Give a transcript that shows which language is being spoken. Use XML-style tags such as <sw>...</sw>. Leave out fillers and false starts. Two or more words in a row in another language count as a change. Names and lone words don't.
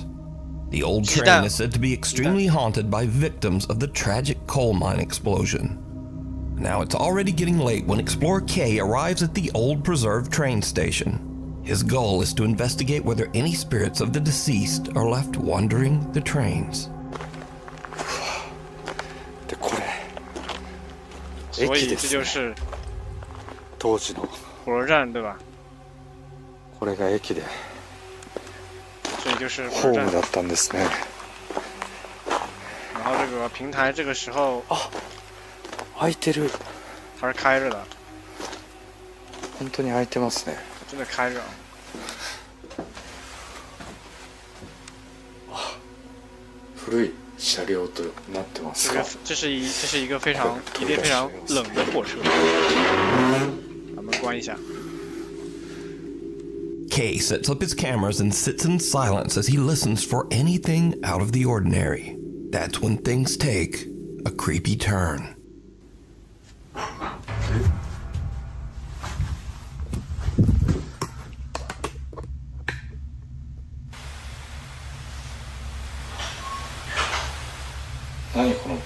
<en>The old train is said to be extremely haunted by victims of the tragic coal mine explosion. Now it's already getting late when Explorer K arrives at the old preserved train station. His goal is to investigate whether any spirits of the deceased are left wandering the trains.</en> <ja>でこれ</ja> <zh>所以这就是</zh> <ja>当時の</ja> <zh>火车站，对吧？</zh> <ja>これが駅で</ja> <zh>这就是</zh> <ja>ホームだったんですね。</ja> <zh>然后这个平台这个时候</zh> <ja>開いてる。</ja> <zh>它是开着的。</zh> <ja>本当に開いてますね。</ja> <zh>真的开着。</zh> <ja>古い車両となってますが。</ja> <zh>这是一个非常冷的火车。咱们关一下。</zh> <en>Kay sets up his cameras and sits in silence as he listens for anything out of the ordinary. That's when things take a creepy turn.</en> <ja>何この音？</ja>